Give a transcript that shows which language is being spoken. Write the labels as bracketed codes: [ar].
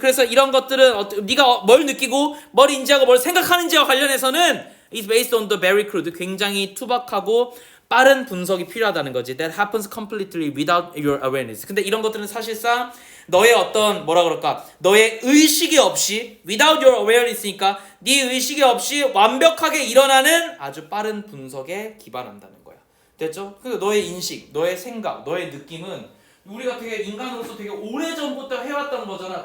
[ko] 그래서 이런 것들은 네가 뭘 느끼고 뭘 인지하고 뭘 생각하는지와 관련해서는 [en] it's based on the very crude. [ko] 굉장히 투박하고 빠른 분석이 필요하다는 거지. [en] That happens completely without your awareness. [ko] 근데 이런 것들은 사실상 너의 어떤 뭐라 그럴까? 너의 의식이 없이 [en] without your awareness [ko] 니까 네 의식이 없이 완벽하게 일어나는 아주 빠른 분석에 기반한다는 거야. 됐죠? 그러니까 너의 인식, 너의 생각, 너의 느낌은 우리가 되게 인간으로서 되게 오래전부터 해왔던 거잖아.